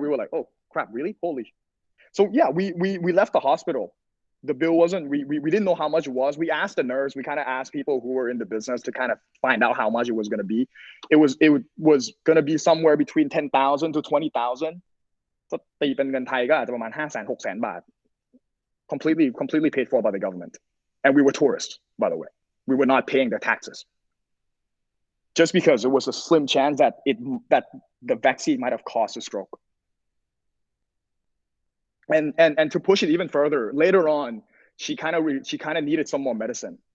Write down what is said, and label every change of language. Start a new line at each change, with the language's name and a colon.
English: We were like, oh crap, really? Holy. So yeah, we left the hospital. The bill wasn't, we didn't know how much it was. We asked the nurse, we kind of asked people who were in the business to kind of find out how much it was going to be. It was going to be somewhere between 10,000 to 20,000.
Thai: So ตีเป็นเงินไทยก็อาจจะประมาณ 500,000-600,000 บาท.
English: Completely paid for by the government. And we were tourists, by the way. We were not paying their taxes. Just because it was a slim chance that the vaccine might have caused a stroke. And to push it even further, later on, she kind of needed some more medicine.